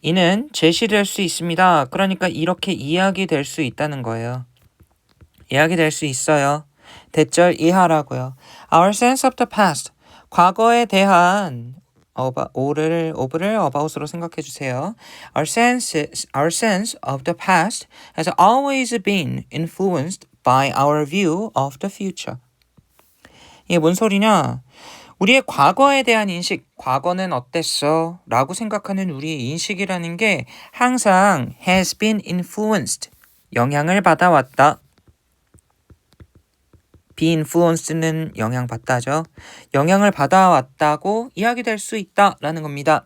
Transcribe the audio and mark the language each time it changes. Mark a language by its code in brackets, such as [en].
[ko] 이는 제시될 수 있습니다. 그러니까 이렇게 이야기될 수 있다는 거예요. 이야기될 수 있어요. 대절 이하라고요. [en] Our sense of the past. [ko] 과거에 대한 오브를 about으로 생각해 주세요. [en] Our sense of the past has always been influenced by our view of the future. [ko] 이게 뭔 소리냐? 우리의 과거에 대한 인식, 과거는 어땠어? 라고 생각하는 우리의 인식이라는 게 항상 [en] has been influenced, [ko] 영향을 받아왔다. be influenced는 영향받다죠. 영향을 받아왔다고 이야기될 수 있다라는 겁니다.